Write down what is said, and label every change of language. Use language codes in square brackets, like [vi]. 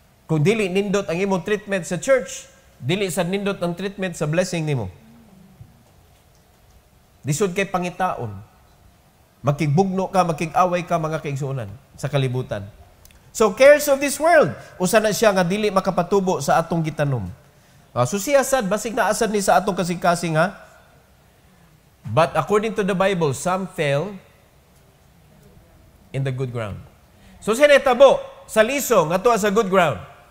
[ceb] Kung dili nindot ang imong treatment sa church, dili sa nindot ang treatment sa blessing nimo. Lisod kay pangitaon. Makigbugno ka, makig-away ka mga kaigsuonan sa kalibutan. So [en] cares of this world, [ceb] usa na siya nga dili makapatubo sa atong gitanom. So siya sad basig na asad ni sa atong kasing-kasing ha. [en] But according to the Bible, some fell in the good ground. [ceb] So siya natabo sa liso nga tuwa sa [en] good ground.